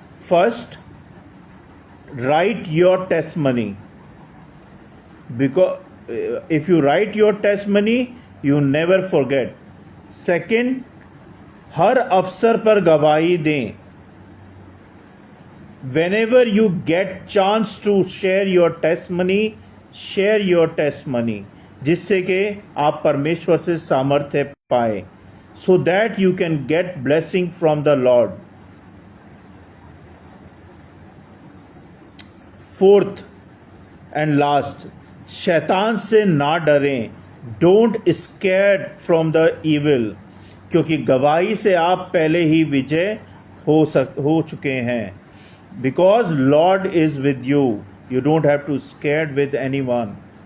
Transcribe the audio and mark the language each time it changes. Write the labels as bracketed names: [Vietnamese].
[English] First, write your testimony, because if you write your testimony you never forget. [Hindi] Second, हर अवसर पर गवाही दें। [English] whenever you get chance to share your testimony, share your testimony, [Hindi] जिससे कि आप परमेश्वर से सामर्थ्य पाए, [English] so that you can get blessing from the Lord. Fourth and last, [Hindi] शैतान से ना डरें। [English] don't scared from the evil, [Hindi] क्योंकि गवाही से आप पहले ही विजय हो चुके हैं। [English] Because lord is with you, you don't have to scared with any one.